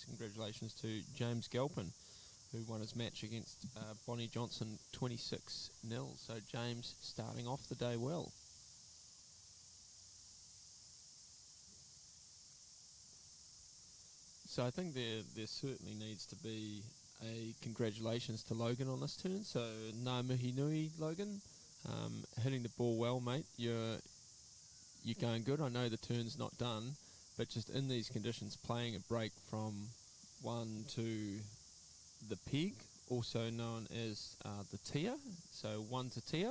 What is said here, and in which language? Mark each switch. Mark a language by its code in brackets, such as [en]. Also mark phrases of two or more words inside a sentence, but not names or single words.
[en] Congratulations to James Galpin, who won his match against Bonnie Johnson 26-0. So James starting off the day well. So I think there certainly needs to be a congratulations to Logan on this turn. [mi] So ngā mihi nui, Logan. [en] Hitting the ball well, mate. You're going good. I know the turn's not done, but just in these conditions, playing a break from 1 to the peg, also known as the tia, so 1 to tia.